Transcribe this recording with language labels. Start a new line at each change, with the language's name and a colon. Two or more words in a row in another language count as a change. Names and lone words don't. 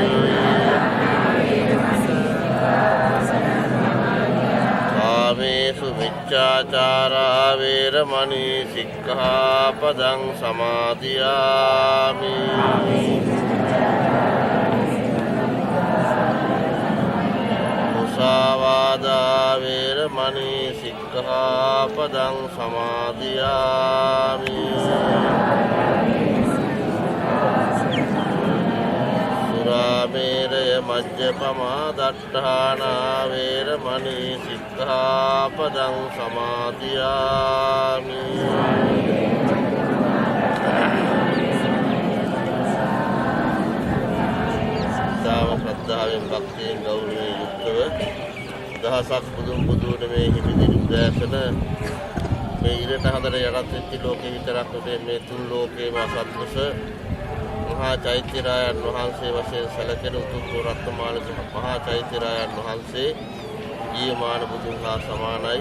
Pali: කාමේසු මිච්ඡාචාරා වේරමණී සික්ඛාපදං සමාදියාමි මුසාවාදා වේරමණී සික්ඛාපදං සමාදියාමි සුරාමේරය මජ්ජපමා දට්ඨානා වේරමණී සික්ඛාපදං සමාදියාමි
Sinhala: දාව ශ්‍රද්ධාවෙන් භක්තියෙන් ගෞරවයෙන් යුක්තව දහසක් බුදුන් මේ හිමිදිරි උදෑසන මේ ඉරට හතර යටත් වෙච්ච ලෝකෙ විතරක් නෙවෙයි මේ තුන් ලෝකේම අසත්පුරුෂ මහා චෛත්‍යරායන් වහන්සේ වශයෙන් සැලකෙන උතුම් රත්නමාලික මහා චෛත්‍යරායන් වහන්සේ ජීවමාන බුදුන් හා සමානයි.